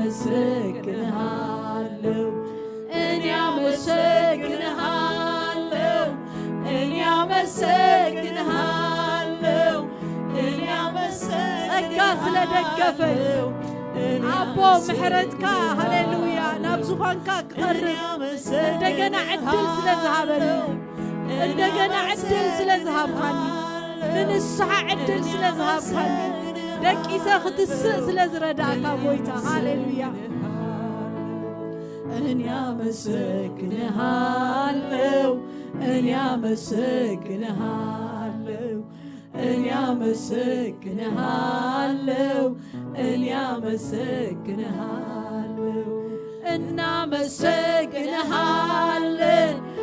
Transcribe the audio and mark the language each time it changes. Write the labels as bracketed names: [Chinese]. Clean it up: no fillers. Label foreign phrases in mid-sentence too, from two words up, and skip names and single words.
[Amharic] አመሰግንሃለሁ እኔ አመሰግንሃለሁ እኔ አመሰግንሃለሁ እኔ ጸጋ [Tigrinya] ስለደገፈኝ አቦ ምሕረትካ ሃሌሉያ ናብ ዙፋንካ ክቐርብ እንደገና ዕድል ስለዝሃበኒ እንደገና ዕድል ስለዝሃብካኒ ንንስሓ ዕድል ስለዝሃብካኒ ደቂሰ ክትስእ ስለዝረዳእካ ጎይታ ሃሌሉያ [Amharic] እኔ አመሰግንሃለሁ እኔ አመሰግንሃለሁ እኔ አመሰግንሃለሁ እኔ አመሰግንሃለሁ እናመሰግንሃለን